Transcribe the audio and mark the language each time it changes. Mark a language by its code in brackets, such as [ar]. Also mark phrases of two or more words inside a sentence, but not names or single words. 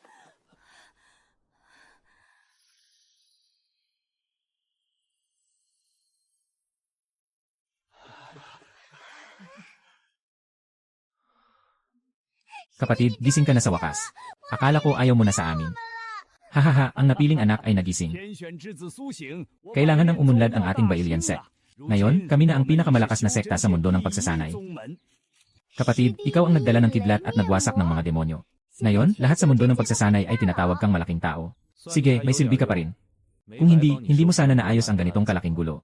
[tl] Kapatid, gising ka na sa wakas. Akala ko ayaw mo na sa amin. Hahaha, ang napiling anak ay nagising. [zh] 天选之子苏醒， [tl] Kailangan ng umunlad ang ating Bailian sect. Ngayon, kami na ang pinakamalakas na sekta sa mundo ng pagsasanay. Kapatid, ikaw ang nagdala ng kidlat at nagwasak ng mga demonyo. Ngayon, lahat sa mundo ng pagsasanay ay tinatawag kang malaking tao. Sige, may silbi ka pa rin. Kung hindi, hindi mo sana naayos ang ganitong kalaking gulo.